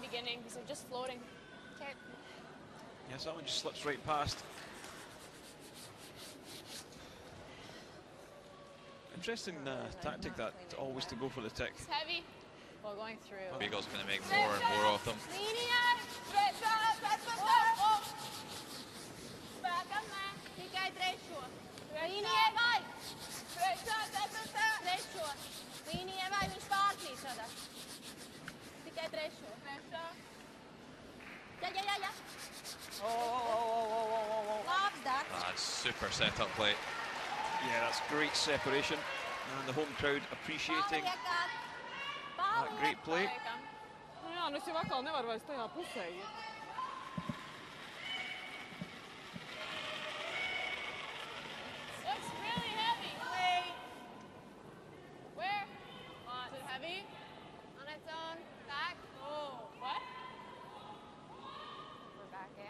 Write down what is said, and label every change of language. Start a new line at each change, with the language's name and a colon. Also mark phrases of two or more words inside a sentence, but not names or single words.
English: anything because they're just floating. Okay. Yes, that one just slips right past. Interesting tactic that, always to go for the tick. It's heavy. Well, going through. Riga's going to make more and more of them.
Latvian: Līnijai vai! Trešo. Līnijai vai viņš pārkrīt tādā. Tikai trešo. Jā. Labs darbs.
English: That's super set-up play. Yeah, that's great separation. And the home crowd appreciating that great play.
Latvian: Nu jā, nu es jau atkal nevaru vairs tajā pusē iet.
English: Looks really heavy. Wait. Where? Is it heavy? On its own. Back. Oh, what? We're back in.